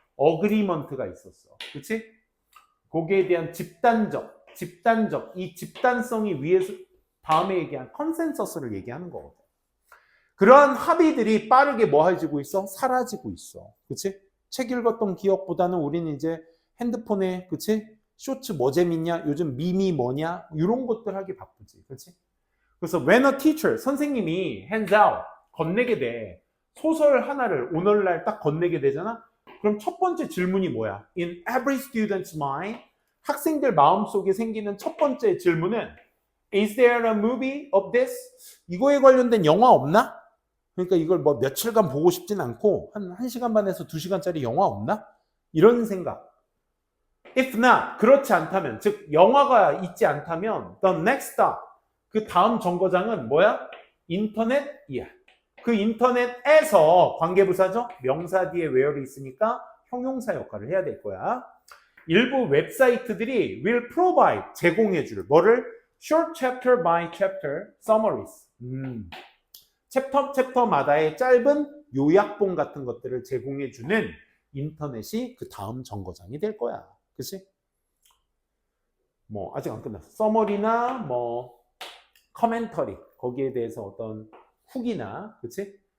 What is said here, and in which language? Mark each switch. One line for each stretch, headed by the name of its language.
Korean: agreement가 있었어. 그치? 거기에 대한 집단적, 이 집단성이 위에서 다음에 얘기한 컨센서스를 얘기하는 거거든. 그러한 합의들이 빠르게 뭐 해지고 있어? 사라지고 있어. 그치? 책 읽었던 기억보다는 우리는 이제 핸드폰에, 그치? 쇼츠 뭐 재밌냐? 요즘 밈이 뭐냐? 이런 것들 하기 바쁘지. 그치? 그래서
English: when a teacher,
Korean: 선생님이
English: hands out,
Korean: 건네게 돼. 소설 하나를 오늘날 딱 건네게 되잖아? 그럼 첫 번째 질문이 뭐야?
English: In every student's mind,
Korean: 학생들 마음속에 생기는 첫 번째 질문은
English: Is there a movie of this?
Korean: 이거에 관련된 영화 없나? 그러니까 이걸 뭐 며칠간 보고 싶진 않고 한 1시간 반에서 2시간짜리 영화 없나? 이런 생각.
English: If not,
Korean: 그렇지 않다면, 즉 영화가 있지 않다면
English: the next stop,
Korean: 그 다음 정거장은 뭐야? 인터넷이야. 그 인터넷에서 관계부사죠? 명사 뒤에 where이 있으니까 형용사 역할을 해야 될 거야. 일부 웹사이트들이
English: will provide,
Korean: 제공해줄 뭐를?
English: short chapter by chapter summaries.
Korean: 챕터마다의 짧은 요약본 같은 것들을 제공해주는 인터넷이 그 다음 정거장이 될 거야. 그치? 뭐 아직 안 끝났어. 서머리나 뭐 커멘터리, 거기에 대해서 어떤 후기나, 그치?